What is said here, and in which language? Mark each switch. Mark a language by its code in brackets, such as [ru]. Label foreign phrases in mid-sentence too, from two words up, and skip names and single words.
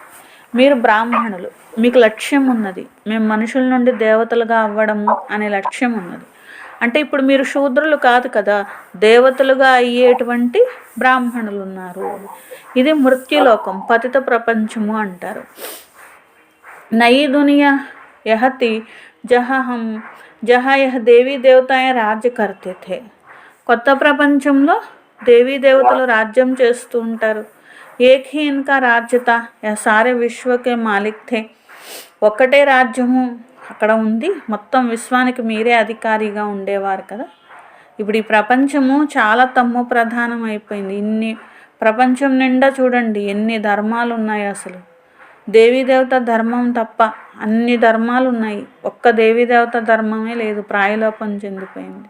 [te] మీరు బ్రాహ్మణులు, మీకు లక్ష్యం ఉన్నది, మేము మనుషుల నుండి దేవతలుగా అవ్వడము అనే లక్ష్యం ఉన్నది. అంటే ఇప్పుడు మీరు శూద్రులు కాదు కదా, దేవతలుగా అయ్యేటువంటి బ్రాహ్మణులు ఉన్నారు. ఇది మృత్యులోకం, పతిత ప్రపంచము అంటారు. [hi] नई दुनिया यह थी जहाँ यह देवी देवताएँ राज्य करते थे. [te] కొత్త ప్రపంచంలో దేవీ దేవతలు రాజ్యం చేస్తూ ఉంటారు. [hi] एक ही इनका राज्य था यह सारे विश्व के मालिक थे. [te] ఒక్కటే రాజ్యము అక్కడ ఉంది, మొత్తం విశ్వానికి మీరే అధికారిగా ఉండేవారు కదా. ఇప్పుడు ఈ ప్రపంచము చాలా తమ్ము ప్రధానం అయిపోయింది. ప్రపంచం నిండా చూడండి ఎన్ని ధర్మాలు ఉన్నాయి. అసలు దేవీదేవత ధర్మం తప్ప అన్ని ధర్మాలు ఉన్నాయి, ఒక్క దేవీదేవత ధర్మమే లేదు, ప్రాయలోపం చెందిపోయింది.